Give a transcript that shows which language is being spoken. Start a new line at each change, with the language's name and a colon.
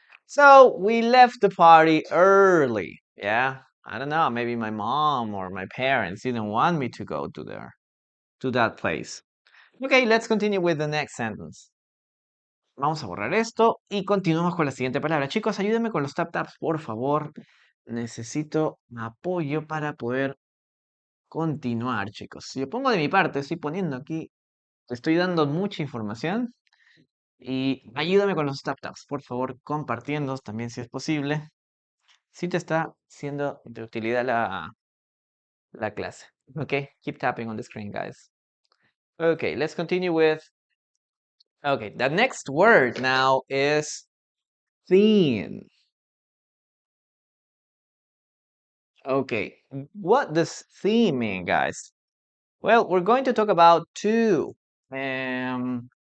English: So we left the party early. Yeah. I don't know. Maybe my mom or my parents didn't want me to go to that place. Okay, let's continue with the next sentence.
Spanish: Vamos a borrar esto y continuamos con la siguiente palabra. Chicos, ayúdenme con los tap taps, por favor. Necesito apoyo para poder continuar, chicos. Si yo pongo de mi parte, estoy poniendo aquí, estoy dando mucha información y ayúdame con los tap taps, por favor, compartiendo también si es posible. Si te está siendo de utilidad la clase.
English: Okay, keep tapping on the screen, guys. Okay, let's continue with. Okay, the next word now is theme. Okay, what does theme mean, guys? Well, we're going to talk about two meanings.